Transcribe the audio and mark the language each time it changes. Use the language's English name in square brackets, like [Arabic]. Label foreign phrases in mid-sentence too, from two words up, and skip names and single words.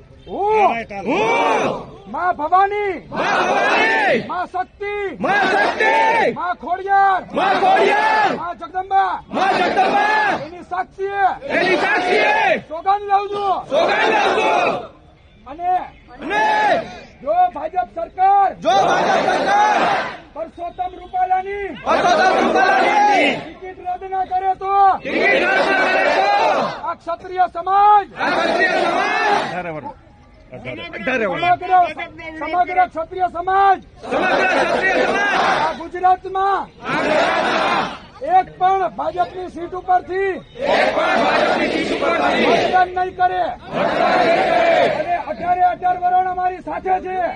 [Gujarati] માં ભવાની, માં શક્તિ, માં ખોડિયાર, માં જગદંબા, એની સાક્ષીએ સોગંદ લઉં છું। અને જો ભાજપ સરકાર પરસોત્તમ રૂપાલાની ટિકિટ રદ ના કરે તો આ ક્ષત્રિય સમાજ સમગ્ર ક્ષત્રિય સમાજ આ ગુજરાતમાં એક પણ ભાજપની સીટ ઉપરથી મતદાન નહીં કરે અને 18 વર્ષ અમારી સાથે છે,